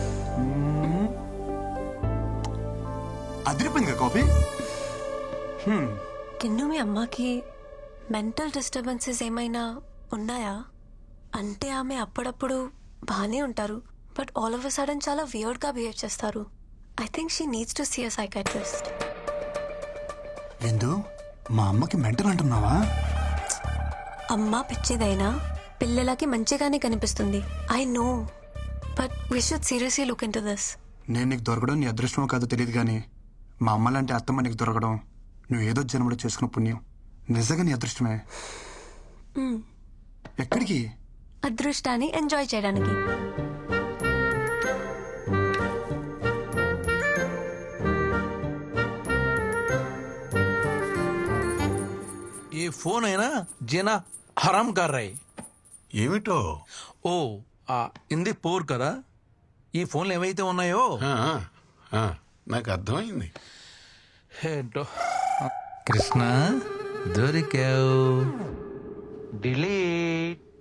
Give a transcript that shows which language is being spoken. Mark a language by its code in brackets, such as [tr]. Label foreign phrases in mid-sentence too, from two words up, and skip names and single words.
[te] అదిరిపోయింది కదా కాఫీ. కిన్ను, మీ అమ్మకి [en] mental disturbances [te] ఏమైనా ఉన్నాయా? అంటే ఆమె అప్పుడప్పుడు బాగానే ఉంటారు, [en] but all of a sudden [te] చాలా వియర్డ్గా బిహేవ్ చేస్తారు. [en] I think she needs to see a psychiatrist. [te] ఎందు మా అమ్మకి మెంటల్ అంటున్నావా? అమ్మ పిచ్చిదైనా పిల్లలకి మంచిగానే కనిపిస్తుంది. [en] I know, but we should seriously look into this. [te] నేను నీకు దొరకడం నీ అదృష్టమో కాదో తెలియదు, కానీ మా అమ్మ లాంటి అత్తమ్మ నీకు దొరకడం నువ్వు ఏదో జన్మలో చేసుకున్న పుణ్యం. నిజంగా నీ అదృష్టమే. ఎక్కడికి? అదృష్టాన్ని ఎంజాయ్ చేయడానికి. [hi] ये फोन है ना जीना हराम कर रहे. [te] ఏమిటో? ఓ ఇంది పోర్ కదా, ఈ ఫోన్లు ఏవైతే ఉన్నాయో నాకు అర్థమైంది. ఏంటో. కృష్ణ దొరికావు. డిలీట్.